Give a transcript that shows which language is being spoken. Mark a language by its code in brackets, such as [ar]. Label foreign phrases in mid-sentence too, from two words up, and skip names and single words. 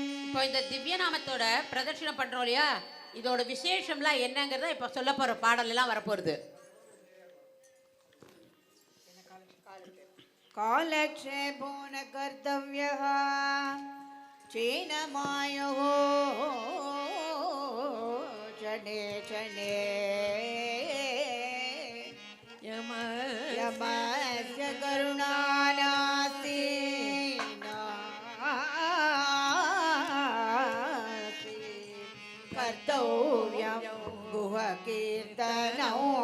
[ta] இப்போ இந்த திவ்ய நாமத்தோட பிரதட்சணம் பண்றோம் இல்லையா, இதோட விசேஷம்லாம் என்னங்கிறத இப்போ சொல்ல போற பாடல் எல்லாம் வரப்போகுது. [sa] कालक्षेपो न कर्तव्यः चेनमायो चने चने यमस्य करुणा नास्ति कर्तव्यं गुहकीर्तनौ